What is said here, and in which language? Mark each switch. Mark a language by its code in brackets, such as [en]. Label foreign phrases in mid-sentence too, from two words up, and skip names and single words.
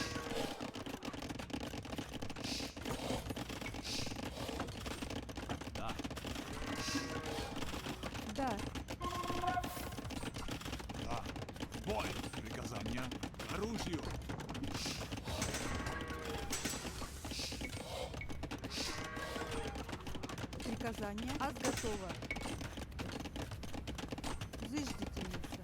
[ru] Да. Да. Да. Бой. Приказание. К оружию. Приказание. Аз готова. Зыждительница.